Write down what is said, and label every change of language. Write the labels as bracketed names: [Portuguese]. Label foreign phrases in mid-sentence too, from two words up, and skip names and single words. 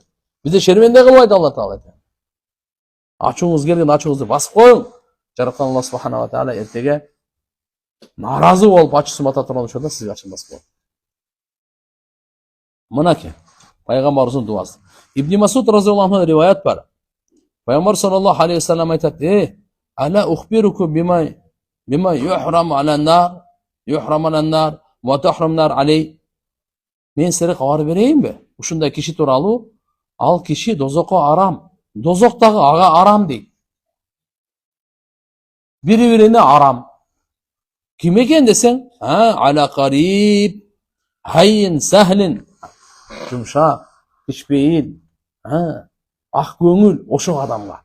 [Kyrgyz] Бизди шерменде кылбайт Алла Таала. Ачууңуз келген ачууңузду басып коюң. Жараткан [Arabic] الله سبحانه وتعالى [Kyrgyz] эртеге наразы болуп ачуусын бата турган учурда сизге ачуун басып коет. Мынакей пайгамбарыбыздын дуасы. Ибн Масуд [Arabic] رضي الله عنه [Kyrgyz] риваят бар. Пайгамбар [Arabic] صلى الله عليه وسلم [Kyrgyz] айтат: [Arabic] "ألا أخبركم بما يحرم على النار، يحرم على النار وتحرم النار عليه." [Kyrgyz] Мен силерге кабар берейинби? Ушундай киши тууралуу, ал киши дозокко арам. Дозоктагы ага арам дейт. Бири-бирине арам. Ким экен десең, [Arabic] على قريب، هين، سهل, [Kyrgyz] жумшак, кичпейил, ак көңүл ошол адамга.